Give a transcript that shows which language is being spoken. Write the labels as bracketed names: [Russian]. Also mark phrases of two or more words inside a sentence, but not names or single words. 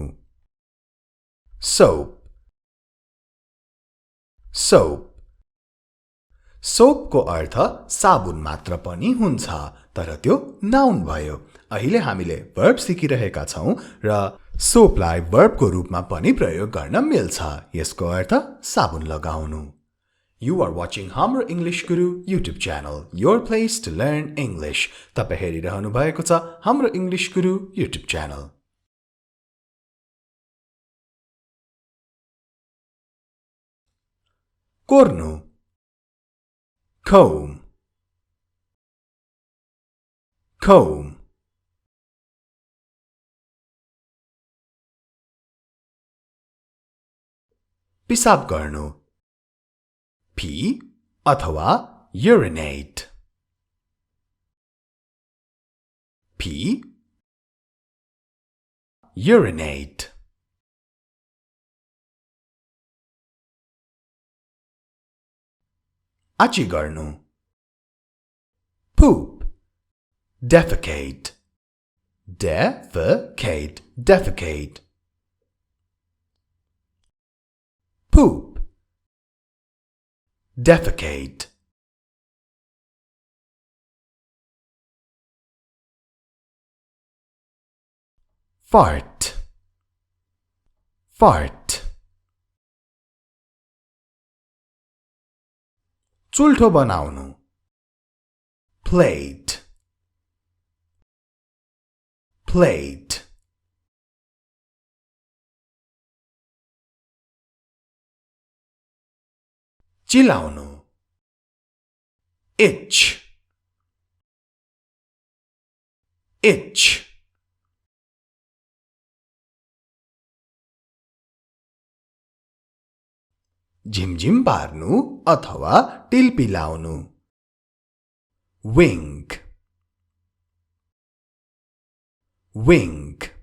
[English] Soap. Soap. [Nepali] सोपको अर्थ साबुन मात्र पनि हुन्छ, तर त्यो नाउन भयो। अहिले हामीले verb सिकिरहेका छौं र सोपलाई वर्बको रूपमा पनि प्रयोग गर्न मिल्छ। यसको अर्थ साबुन लगाउनु। [English] You are watching Hamro English Guru YouTube channel, your place to learn English. [Nepali] तपाई हेरिरहनु भएको छ हाम्रो English Guru [English] YouTube channel. कोर्नु, comb, comb. [Nepali] पिसाब गर्नु, pee अथवा urinate. [English] Pee, urinate. [Nepali] आची गर्नु, [English] poop, defecate. Defecate, defecate. Poop, defecate. Fart, fart. [Nepali] चुल्ठो बनाउनु, [English] plate, plate. चिलाउनु, itch, itch. [Nepali] झिमझिम पार्नु अथवा टिल्पी लाउनु, [English] wink, wink.